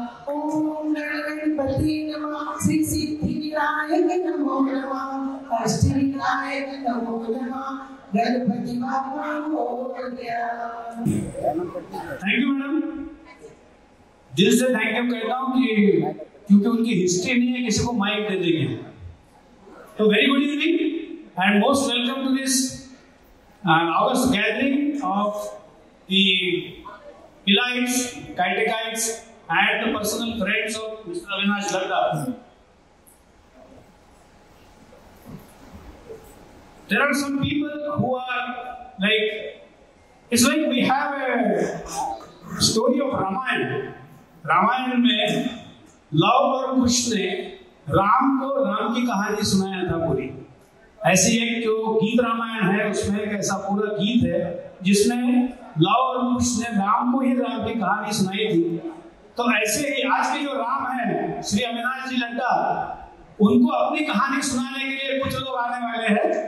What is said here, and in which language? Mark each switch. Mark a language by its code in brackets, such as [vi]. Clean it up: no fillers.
[hi] ओम गणपति नमः, श्री सिद्धि विनायक नमो नमः, अष्ट विनायक नमो नमः, Ganpati Bappa Morya. Thank you madam, दिल से थैंक यू कहता हूँ कि क्योंकि उनकी हिस्ट्री नहीं है किसी को माइक दे देंगे। [en] तो very good evening and most welcome to this August gathering of the Elites, Catechites and the personal friends of Mr. Avinash Ladda. There are some people who are like, it's like we have a story of Ramayana. [hi] Ramayan में love और कुश ने राम को राम की कहानी सुनाया था पूरी। ऐसी एक जो गीत रामायण है उसमें एक ऐसा पूरा गीत है जिसमें लव और कुश ने राम को ही राम की कहानी सुनाई थी। तो ऐसे ही आज के जो राम है श्री अविनाश जी लड्डा, उनको अपनी कहानी सुनाने के लिए कुछ लोग आने वाले हैं।